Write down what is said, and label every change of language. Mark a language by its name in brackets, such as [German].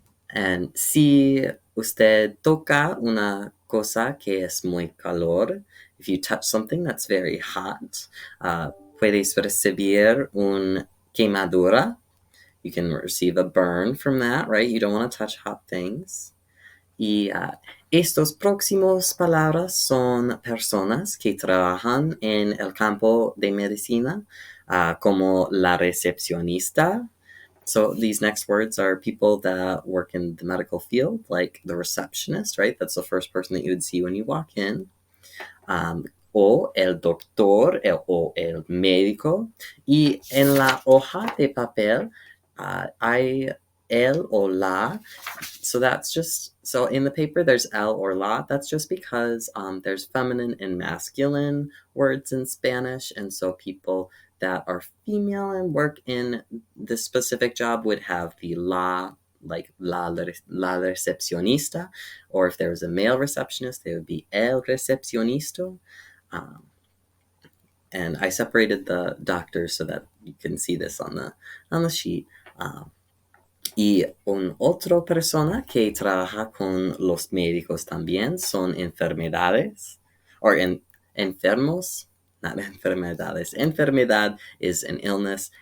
[Spanish] And si usted toca una cosa que es muy calor, [English] if you touch something that's very hot, [Spanish] puedes recibir una quemadura. [English] You can receive a burn from that, right? You don't want to touch hot things. [Spanish] Y estos próximos palabras son personas que trabajan en el campo de medicina, como la recepcionista. [English] So these next words are people that work in the medical field, like the receptionist, right? That's the first person that you would see when you walk in. [Spanish] O el doctor o el médico. Y en la hoja de papel hay el o la. [English] So that's just, so in the paper there's el or la. That's just because there's feminine and masculine words in Spanish. And so people that are female and work in this specific job would have the la, like la recepcionista. Or if there was a male receptionist, they would be el recepcionisto. And I separated the doctors so that you can see this on the sheet. [Spanish] Y un otro persona que trabaja con los médicos también son enfermedades, or enfermos, not enfermedades. [English] Enfermedad is an illness.